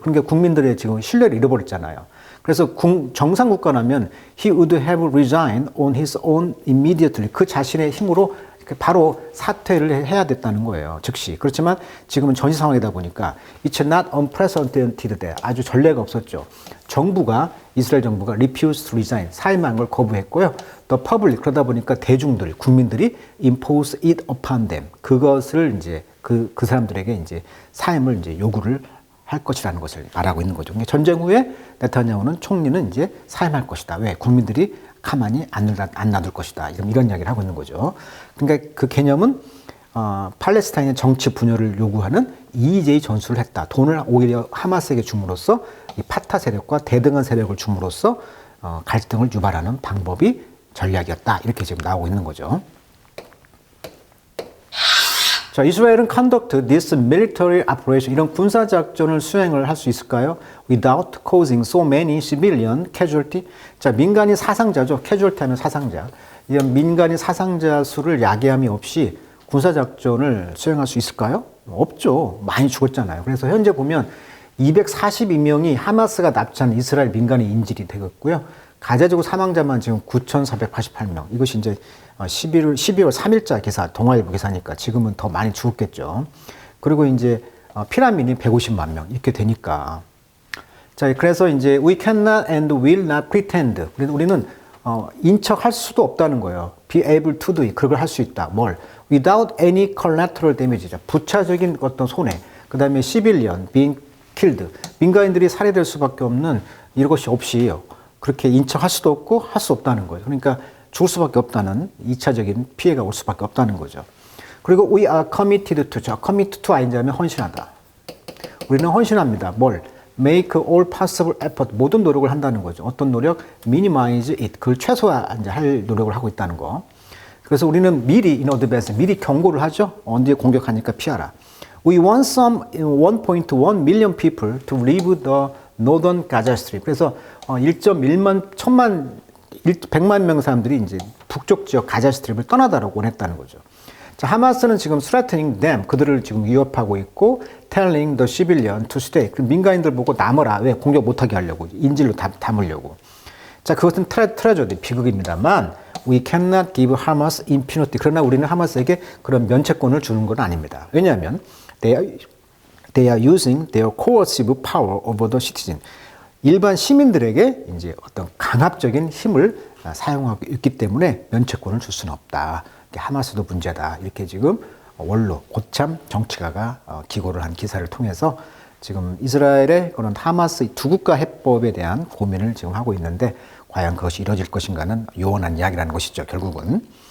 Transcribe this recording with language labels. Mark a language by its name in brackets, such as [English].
[Korean] 그러니까 국민들의 지금 신뢰를 잃어버렸잖아요. 그래서 정상 국가라면 [English] he would have resigned on his own immediately. [Korean] 그 자신의 힘으로 바로 사퇴를 해야 됐다는 거예요. 즉시. 그렇지만 지금은 전시 상황이다 보니까 [English] it's not unprecedented there. [Korean] 아주 전례가 없었죠. 이스라엘 정부가 [English] refused to resign. [Korean] 사임한 걸 거부했고요. [English] The public. [Korean] 그러다 보니까 대중들, 국민들이 [English] impose it upon them. [Korean] 그것을 이제 그 사람들에게 이제 사임을 이제 요구를 할 것이라는 것을 말하고 있는 거죠. 전쟁 후에 네타냐후는 총리는 이제 사임할 것이다. 왜? 국민들이 가만히 안 놔둘 것이다. 이런 이야기를 하고 있는 거죠. 그러니까 그 개념은 팔레스타인의 정치 분열을 요구하는 이의제의 전술을 했다. 돈을 오히려 하마스에게 줌으로써 이 파타 세력과 대등한 세력을 줌으로써 갈등을 유발하는 방법이 전략이었다. 이렇게 지금 나오고 있는 거죠. 자, 이스라엘은 [English] conduct this military operation, [Korean] 이런 군사작전을 수행을 할 수 있을까요? [English] Without causing so many civilian casualty. [Korean] 자, 민간인 사상자죠. casualty 하면 사상자. 이런 민간인 사상자 수를 야기함이 없이 군사작전을 수행할 수 있을까요? 없죠. 많이 죽었잖아요. 그래서 현재 보면 242명이 하마스가 납치한 이스라엘 민간인 인질이 되었고요. 가자지구 사망자만 지금 9,488명. 이것이 이제 12월 3일자 기사, 동아일보 기사니까 지금은 더 많이 죽었겠죠. 그리고 이제 피난민이 150만 명 이렇게 되니까. [English] 자, 그래서 이제 we cannot and will not pretend. [Korean] 우리는 인척할 수도 없다는 거예요. [English] be able to do it. [Korean] 그걸 할 수 있다. 뭘? [English] without any collateral damage죠. [Korean] 부차적인 어떤 손해. 그 다음에 [English] civilian being killed. [Korean] 민간인들이 살해될 수밖에 없는 이것이 없이 그렇게 인척할 수도 없고 할 수 없다는 거예요. 그러니까 죽을 수밖에 없다는 2차적인 피해가 올 수밖에 없다는 거죠. [English] 그리고 we are committed to. [Korean] commit to 아인자면 헌신하다. 우리는 헌신합니다. 뭘? [English] make all possible effort. [Korean] 모든 노력을 한다는 거죠. 어떤 노력? [English] minimize it. [Korean] 그걸 최소화할 노력을 하고 있다는 거. 그래서 우리는 미리 [English] in advance, [Korean] 미리 경고를 하죠. 언제 공격하니까 피하라. [English] We want some 1.1 million people to leave the northern Gaza Strip. [Korean] 그래서 1.1만 100만 명 사람들이 이제 북쪽 지역 가자 스트립을 떠나다라고 원했다는 거죠. 자, 하마스는 지금 [English] threatening them, [Korean] 그들을 지금 위협하고 있고 [English] telling the civilian to stay. [Korean] 민간인들 보고 남으라. 왜? 공격 못하게 하려고. 인질로 담으려고. 자, 그것은 트레저디, 비극입니다만 [English] we cannot give Hamas impunity. [Korean] 그러나 우리는 하마스에게 그런 면책권을 주는 건 아닙니다. [English] 왜냐하면 they are using their coercive power over the citizen. [Korean] 일반 시민들에게 이제 어떤 강압적인 힘을 사용하고 있기 때문에 면책권을 줄 수는 없다. 하마스도 문제다. 이렇게 지금 원로 고참 정치가가 기고를 한 기사를 통해서 지금 이스라엘의 그런 하마스 두 국가 해법에 대한 고민을 지금 하고 있는데 과연 그것이 이루어질 것인가는 요원한 이야기라는 것이죠. 결국은.